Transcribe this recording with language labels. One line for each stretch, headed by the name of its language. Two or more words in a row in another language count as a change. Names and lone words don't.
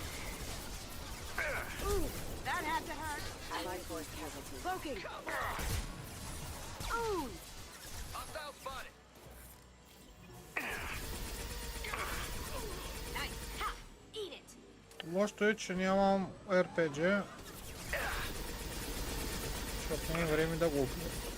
English: Ooh, that had to hurt. Allied force casualty. Cloaking. Ooh. Hostile spotted. Nice. Ha! Eat it.
Bulgarian: Лошото е, че нямам RPG. Защото не е време да го убия.